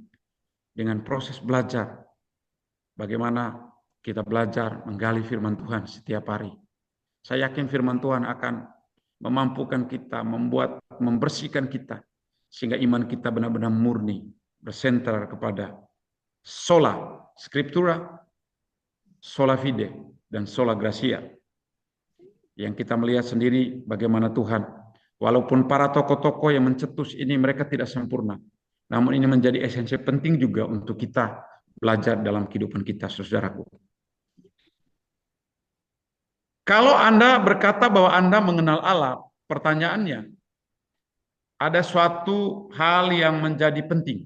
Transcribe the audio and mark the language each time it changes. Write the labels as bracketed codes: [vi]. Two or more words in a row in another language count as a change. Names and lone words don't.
[id] Dengan proses belajar. Bagaimana kita belajar menggali firman Tuhan setiap hari. Saya yakin firman Tuhan akan memampukan kita, membersihkan kita. Sehingga iman kita benar-benar murni. Bersentral kepada [la] sola scriptura, sola fide, dan sola gratia. [id] Yang kita melihat sendiri bagaimana Tuhan, walaupun para tokoh-tokoh yang mencetus ini mereka tidak sempurna, namun ini menjadi esensi penting juga untuk kita belajar dalam kehidupan kita, saudaraku. Kalau Anda berkata bahwa Anda mengenal Allah, pertanyaannya, ada suatu hal yang menjadi penting.